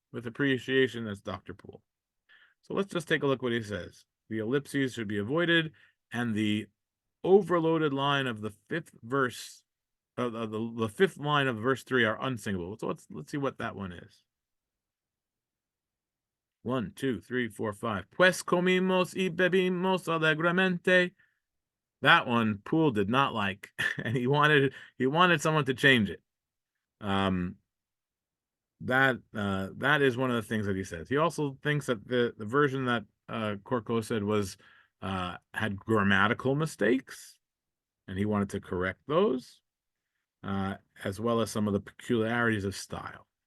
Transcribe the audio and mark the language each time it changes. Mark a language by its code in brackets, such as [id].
[en] With appreciation, that's Dr. Poole. So let's just take a look what he says. The ellipses should be avoided, and the overloaded line of the 5th verse, the 5th line of verse 3 are unsingable. So let's see what that one is. 1, 2, 3, 4, 5. [es] Pues comimos y bebimos alegremente. [en] That one Poole did not like, and he wanted someone to change it. That is one of the things that he says. He also thinks that the version that Corco said was had grammatical mistakes, and he wanted to correct those, as well as some of the peculiarities of style.